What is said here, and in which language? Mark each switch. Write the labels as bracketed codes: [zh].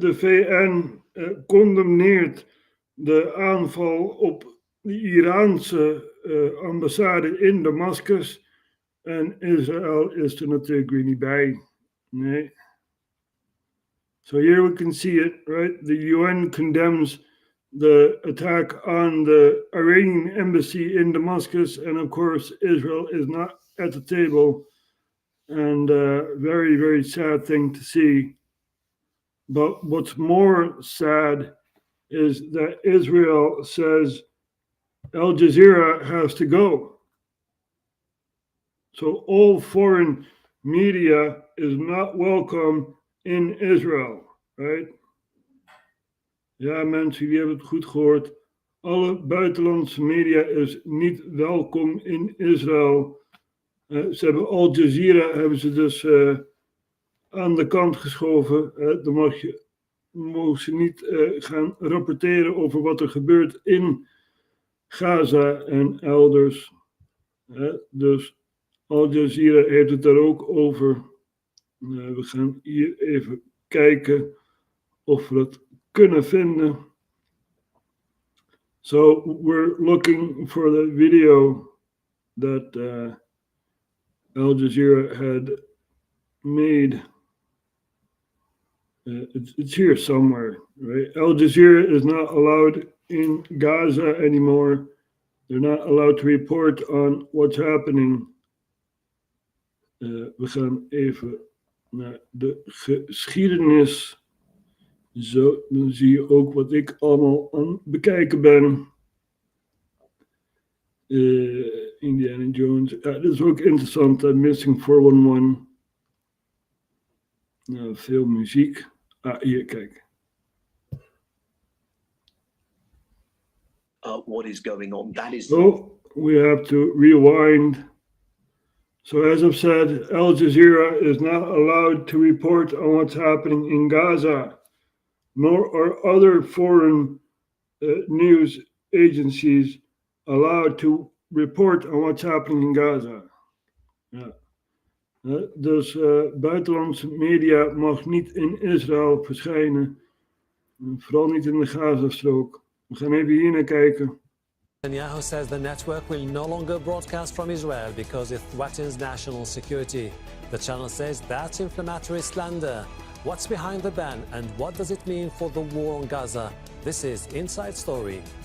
[nl] De VN condemneert de aanval op de Iraanse ambassade in Damascus. En Israël is er natuurlijk weer niet bij. Nee. [en] So here we can see it, right? The UN condemns the attack on the Iranian embassy in Damascus. And of course, Israel is not at the table. And very, very sad thing to see. But what's more sad is that Israel says Al Jazeera has to go. So all foreign media is not welcome in Israel, right? [nl] Ja, mensen, jullie hebben het goed gehoord. Alle buitenlandse media is niet welkom in Israël. Ze hebben Al Jazeera hebben ze dus aan de kant geschoven. Dan mogen ze niet gaan rapporteren over wat er gebeurt in Gaza en elders. Dus Al Jazeera heeft het daar ook over. We gaan hier even kijken of we het kunnen vinden. [en] So we're looking for the video that Al Jazeera had made. It's here somewhere, right? Al Jazeera is not allowed in Gaza anymore. They're not allowed to report on what's happening. [nl] We gaan even naar de geschiedenis. Zo, dan zie je ook wat ik allemaal aan het bekijken ben. Indiana Jones. Ja, dat is ook interessant. Missing 411. Nou, veel muziek. Ah, hier, kijk. [en] What is going on? That is. Oh, we have to rewind. So as I've said, Al Jazeera is not allowed to report on what's happening in Gaza, nor are other foreign news agencies allowed to report on what's happening in Gaza. [nl] Ja. Dus buitenlandse media mag niet in Israël verschijnen, vooral niet in de Gazastrook. We gaan even hier naar kijken. [en] Netanyahu says the network will no longer broadcast from Israel because it threatens national security. The channel says that's inflammatory slander. What's behind the ban and what does it mean for the war on Gaza? This is Inside Story.